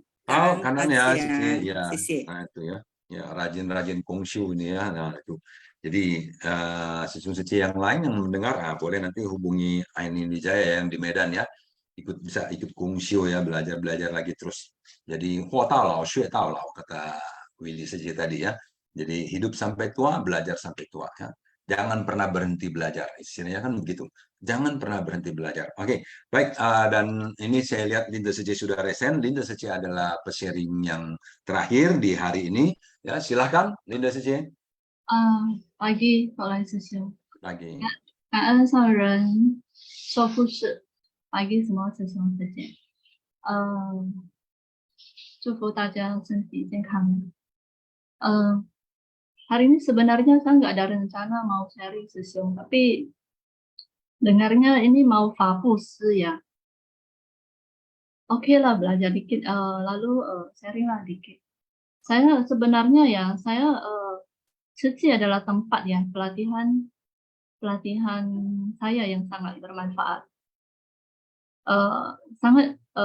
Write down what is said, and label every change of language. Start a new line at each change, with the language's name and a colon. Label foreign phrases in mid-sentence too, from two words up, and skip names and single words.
Indonesian: Kanan ya, Sece. Ya, Sisi. nah itu ya. Ya, rajin-rajin kongsiu ini ya. Nah, itu. Jadi Sesung Sece yang lain yang mendengar boleh nanti hubungi Aini Lijaya yang di Medan ya. Bisa ikut kongsiu ya, belajar lagi terus. Jadi
Chinese: 活到老，学到老
Indonesian: kata Willy Sece tadi ya. Jadi hidup sampai tua, belajar sampai tua ya. Jangan pernah berhenti belajar. Istilahnya kan begitu. Jangan pernah berhenti belajar. Oke, baik. Dan ini saya lihat Linda Sece sudah resen. Linda Sece adalah pesharing yang terakhir di hari ini. Ya, silahkan Linda Sece. Pagi, Hok Lai Sesiong. Pagi.
Chinese: 感恩上人说故事。
Indonesian: Pagi semua Sesung Sece.
Chinese: 祝福大家身体健康。
Indonesian: Hari ini sebenarnya saya nggak ada rencana mau sharing Sesiong, tapi dengarnya ini mau fapusi ya. Oke lah, belajar dikit, lalu sharing lah dikit. Saya sebenarnya ya, Seci adalah tempat ya pelatihan saya yang sangat bermanfaat.